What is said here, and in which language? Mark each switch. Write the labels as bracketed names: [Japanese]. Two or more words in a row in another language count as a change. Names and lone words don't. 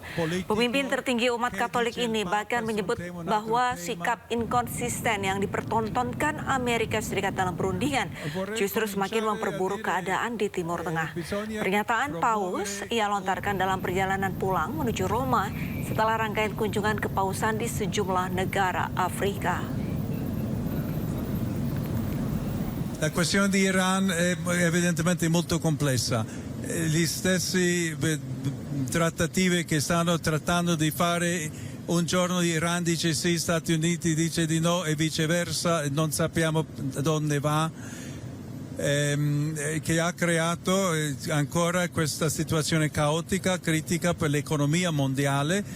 [Indonesian] Pemimpin tertinggi umat Katolik ini bahkan menyebut bahwa sikap inkonsisten yang dipertontonkan Amerika Serikat dalam perundingan justru semakin memperburuk keadaan di Timur Tengah. Pernyataan Paus ia lontarkan dalam perjalanan pulang menuju Roma setelah rangkaian kunjungan kepausan di sejumlah negara Afrika. [Italian] La questione di Iran è evidentemente molto complessa. Gli stessi trattative che stanno trattando di fare, un giorno Iran dice sì, Stati Uniti dice di no e viceversa, non sappiamo dove va, che ha creato ancora questa situazione caotica, critica per l'economia mondiale.